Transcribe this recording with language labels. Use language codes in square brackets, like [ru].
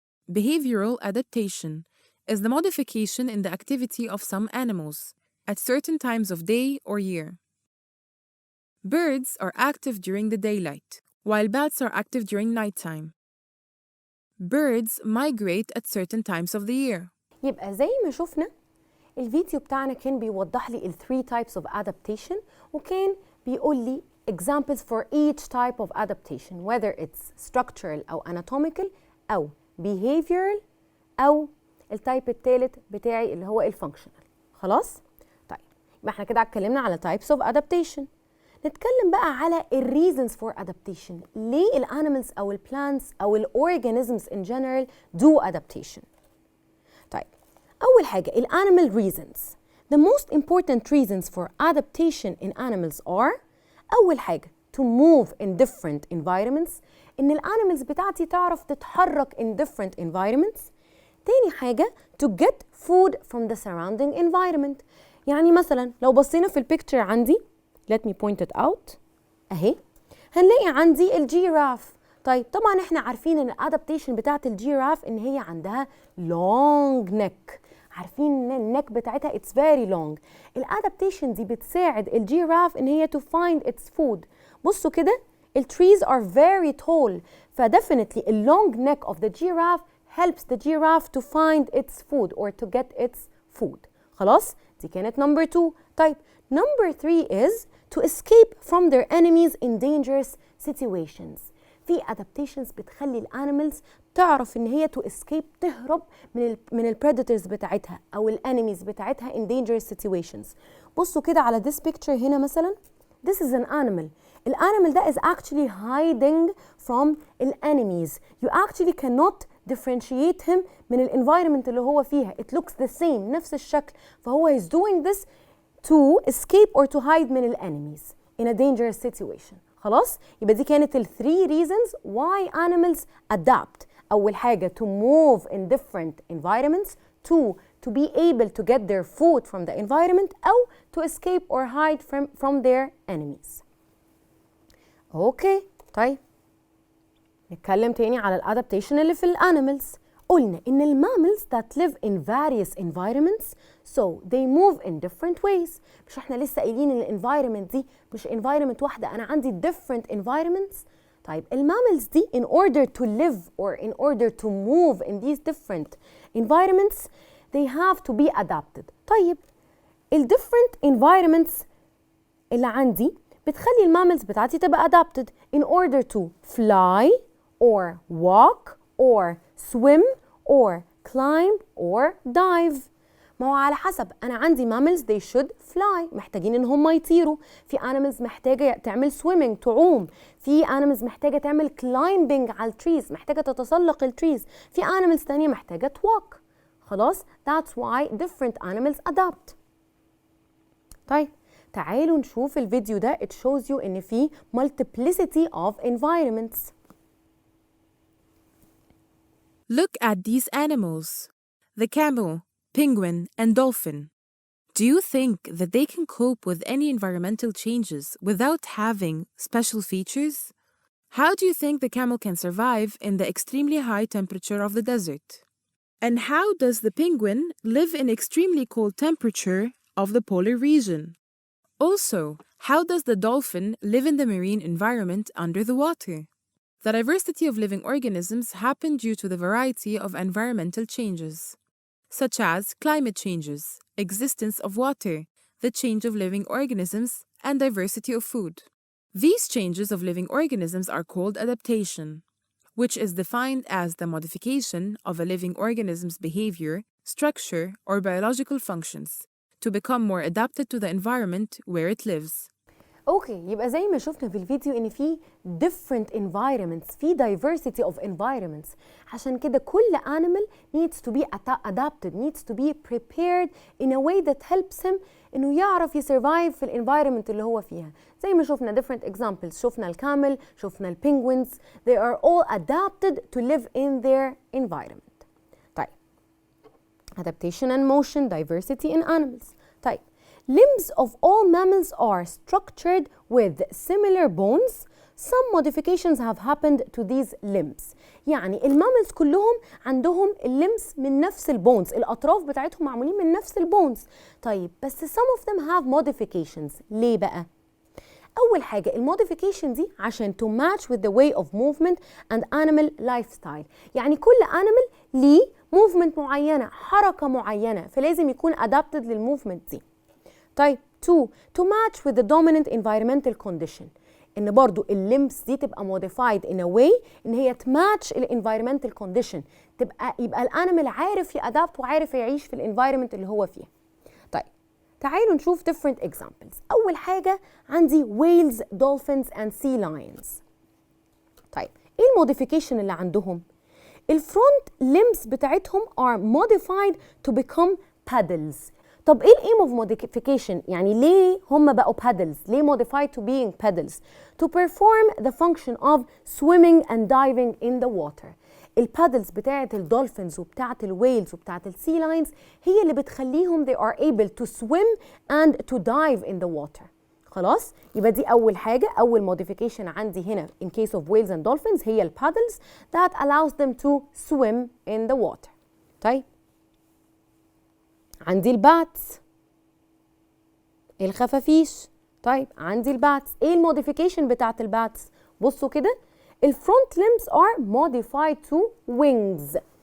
[en] Behavioral adaptation is the modification in the activity of some animals at certain times of day or year. Birds are active during the daylight, while bats are active during nighttime. Birds migrate at certain times of the year. [ar] يبقى زي ما شفنا الفيديو بتاعنا كان بيوضح لي ال [en] 3 types of adaptation [ar] وكان بيقول لي [en] examples for each type of adaptation whether it's [ar] structural أو anatomical أو behavioral أو التايب الثالث بتاعي اللي هو الفانكشنال. خلاص؟ طيب يبقى احنا كده اتكلمنا على types of adaptation. نتكلم بقى على ال [en] reasons for adaptation. [ar] ليه ال animals أو ال plants أو ال organisms [en] in general do adaptation؟ [ar] طيب أول حاجة ال [en] animal reasons. The most important reasons for adaptation in animals are [ar] أول حاجة [en] to move in different environments. [ar] إن ال animals بتاعتي تعرف تتحرك [en] in different environments. [ar] تاني حاجة [en] to get food from the surrounding environment. [ar] يعني مثلا لو بصينا في البيكتشر عندي [en] let me point it out [ar] أهي هنلاقي عندي الجيراف. طيب طبعا احنا عارفين ان الادابتيشن بتاعت الجيراف ان هي عندها [en] long neck. [ar] عارفين ان النك بتاعتها [en] it's very long. [ar] الادابتيشن دي بتساعد الجيراف ان هي [en] to find its food. [ar] بصوا كده [en] ال trees are very tall فdefinitely the long neck of the giraffe helps the giraffe to find its food or to get its food. [ar] خلاص دي كانت [en] number 2. [ar] طيب [en] number 3 is to escape from their enemies in dangerous situations. [ar] في adaptations بتخلي الانيمالز تعرف ان هي [en] to escape [ar] تهرب من البريداتورز بتاعتها او الانيميز بتاعتها [en] in dangerous situations. [ar] بصوا كده على [en] this picture [ar] هنا مثلا [en] this is an animal. [ar] الانيمال ده [en] is actually hiding from enemies. You actually cannot differentiate him [ar] من الانفايرمنت اللي هو فيها. [en] It looks the same [ar] نفس الشكل فهو [en] is doing this to escape or to hide من enemies in a dangerous situation. [ar] خلاص يبقى دي كانت ال 3 [en] reasons why animals adapt. [ar] أول حاجة [en] to move in different environments. 2 to be able to get their food from the environment أو to escape or hide from their enemies. [ar] اوكي طيب نتكلم تاني على الادابتيشن اللي في الانيمالز. قلنا ان الماملز [en] that live in various environments so they move in different ways. [ar] مش احنا لسه قايلين ان الانفايرمنت دي مش environment واحده انا عندي [en] different environments. [ar] طيب الماملز دي [en] in order to live or in order to move in these different environments they have to be adapted. [ar] طيب ال [en] different environments [ar] اللي عندي بتخلي الماملز بتاعتي تبقى [en] adapted in order to fly or walk or swim or climb or dive. [ar] ما هو على حسب انا عندي [en] mammals they should fly [ar] محتاجين ان هم يطيروا. في animals محتاجه تعمل [en] swimming [ar] تعوم. في animals محتاجه تعمل [en] climbing [ar] على التريز محتاجه تتسلق التريز. في animals تانية محتاجه walk. خلاص [en] that's why different animals adapt. [ar] طيب تعالوا نشوف الفيديو ده [en] it shows you [ar] ان في [en] multiplicity of environments. Look at these animals, the camel, penguin, and dolphin. Do you think that they can cope with any environmental changes without having special features? How do you think the camel can survive in the extremely high temperature of the desert? And how does the penguin live in extremely cold temperature of the polar region? Also, how does the dolphin live in the marine environment under the water? The diversity of living organisms happen due to the variety of environmental changes. such as climate changes, existence of water, the change of living organisms, and diversity of food. These changes of living organisms are called adaptation, which is defined as the modification of a living organism's behavior, structure, or biological functions to become more adapted to the environment where it lives. [ar] اوكي، يبقى زي ما شفنا في الفيديو ان في [en] different environments، [ar] في [en] diversity of environments. [ar] عشان كده كل [en] animal needs to be adapted, needs to be prepared in a way that helps him [ar] انه يعرف يسرفايف في الانفايرمنت اللي هو فيها. زي ما شفنا [en] different examples، [ar] شفنا الكامل، شفنا البينجوينز، [en] they are all adapted to live in their environment. [ar] طيب [en] adaptation and motion, diversity in animals. [ar] طيب [en] limbs of all mammals are structured with similar bones. Some modifications have happened to these limbs. [ar] يعني الماملز كلهم عندهم الليمز من نفس البونز، الأطراف بتاعتهم معمولين من نفس البونز. [en] طيب بس some of them have modifications. [ar] ليه بقى؟ أول حاجة الموديفيكيشن دي عشان [en] to match with the way of movement and animal lifestyle. [ar] يعني كل animal ليه movement معينة، حركة معينة، فلازم يكون adapted للmovement دي. طيب 2 [en] to match with the dominant environmental condition، [ar] ان برضو الليمبس دي تبقى [en] modified in a way [ar] ان هي تماتش الانفايرمنتال كونديشن، يبقى الانيمال عارف يأدابت وعارف يعيش في الانفايرمنت اللي هو فيها. طيب تعالوا نشوف different examples. اول حاجه عندي [en] whales, dolphins and sea lions. [ar] طيب ايه الموديفيكيشن اللي عندهم؟ الفرونت limbs بتاعتهم [en] are modified to become paddles. [ar] طب ايه الايم اوف موديفيكيشن؟ يعني ليه هم بقوا [en] paddles؟ ليه modified to being paddles؟ To perform the function of swimming and diving in the water. [ar] البادلز بتاعت الدولفينز وبتاعت الويلز وبتاعت السي لاينز هي اللي بتخليهم [en] they are able to swim and to dive in the water. [ar] خلاص؟ يبقى دي أول حاجة، أول modification عندي هنا [en] in case of whales and dolphins [ar] هي البادلز [en] that allows them to swim in the water. [ar] طيب عندي الباتس، الخفافيش. طيب عندي الباتس، ايه الموديفيكيشن بتاعت الباتس؟ بصوا كده، الفرونت limbs [en] are modified to wings.